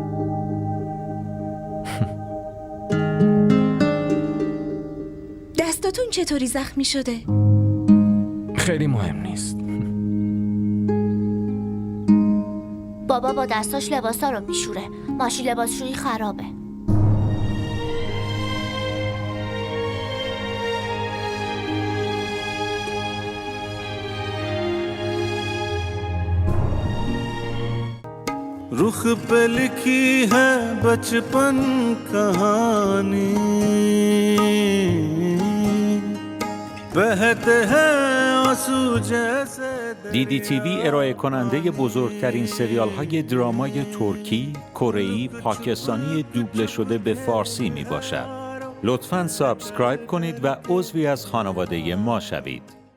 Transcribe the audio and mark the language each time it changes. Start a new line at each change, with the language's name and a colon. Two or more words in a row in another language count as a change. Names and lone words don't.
Persian: دستاتون چطوری زخمی شده؟ خیلی مهم نیست. بابا با دستاش لباسا رو میشوره. ماشین لباسشویی خرابه.
Hindi: रुख पे लिखी है बचपन कहानी बहते हैं आंसू जैसे
Persian: دیدی تیوی ارائه کننده بزرگترین سریال های درامای ترکی، کره‌ای، پاکستانی دوبله شده به فارسی می باشد. لطفاً سابسکرایب کنید و عضوی از خانواده ما شوید.